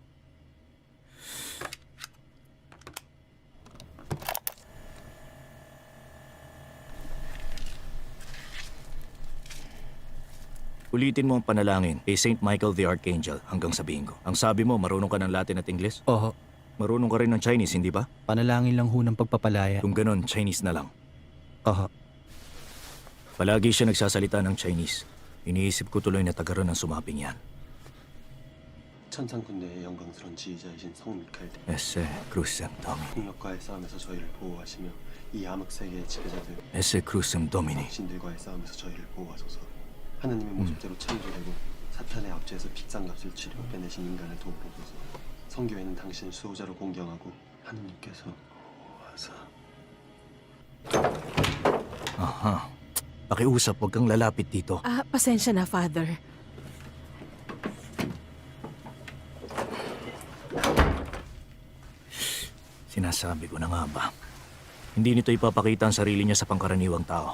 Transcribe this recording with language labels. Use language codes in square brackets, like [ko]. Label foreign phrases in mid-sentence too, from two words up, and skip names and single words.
[tl] Ulitin mo ang panalangin kay Saint Michael the Archangel hanggang sabihin ko. Ang sabi mo, marunong ka ng Latin at Ingles? Oo. Marunong ka rin ng Chinese, hindi ba? Panalangin lang ho ng pagpapalaya. Kung ganon, Chinese na lang. Oo. Palagi siya nagsasalita ng Chinese. Iniisip ko tuloy na taga ron ang sumaping yan. [ko] 천상군대의 영광스러운 지휘자이신 성 미카엘 대 [la] Ese Crucem Domini. [ko] 폭력과의 싸움에서 저희를 보호하시며 이 암흑 세계의 지배자들 [la] Ese Crucem Domini. [ko] 신들과의 싸움에서 저희를 보호하소서. 하나님의 모습대로 창조되고 사탄의 압제에서 픽상값을 치르고 빼내신 인간을 도우소서. 성교회는 당신을 수호자로 공경하고 하느님께서 보호하사. Aha. [tl] Pakiusap, huwag kang lalapit dito. Pasensya na, Father. Sinasabi ko na nga ba? Hindi nito ipapakita ang sarili niya sa pangkaraniwang tao.